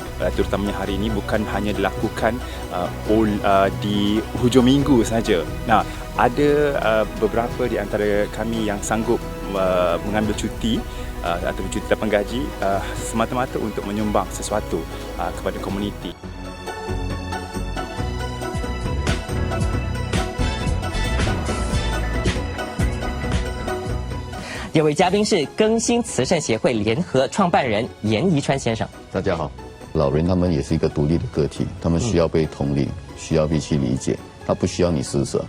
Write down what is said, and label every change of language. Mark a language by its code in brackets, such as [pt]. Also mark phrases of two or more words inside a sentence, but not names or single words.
[ms] Terutamanya hari ini bukan hanya dilakukan di hujung minggu saja. Nah, ada beberapa di antara kami yang sanggup mengambil cuti atau cuti dapat gaji semata-mata untuk menyumbang sesuatu kepada komuniti. [zh] 这位嘉宾是更新慈善协会联合创办人严宜川先生。大家好，老人他们也是一个独立的个体，他们需要被同理，需要被去理解，他不需要你施舍。